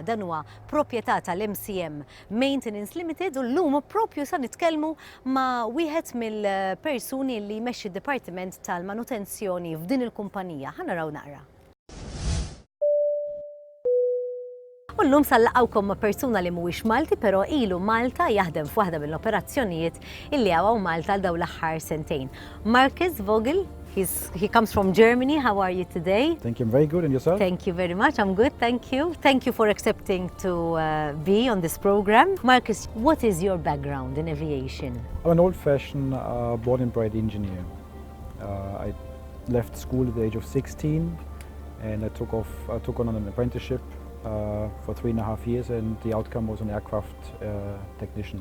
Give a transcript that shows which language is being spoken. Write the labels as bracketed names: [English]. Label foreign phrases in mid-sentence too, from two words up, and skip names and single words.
[Maltese] Dan huwa proprjetà tal-MCM Maintenance Limited u llum propju sa nitkellmu ma' wieħed mill-persuni li jmexxi d-Dipartiment tal-Manutenzjoni f'din il-kumpanija. Ħanaraw naqra. U llum sallaqgħukom ma' persuna li mhuwiex Malti, però ilu Malta jaħdem f'waħda mill-operazzjonijiet illi għaw Malta għal dawn l-aħħar sentejn. [English] Marcus Vogel, he comes from Germany. How are you today? Thank you. I'm very good. And yourself? Thank you very much. I'm good. Thank you. Thank you for accepting to be on this program. Marcus, what is your background in aviation? I'm an old-fashioned born and bred engineer. I left school at the age of 16 and I took on an apprenticeship for 3.5 years, and the outcome was an aircraft technician.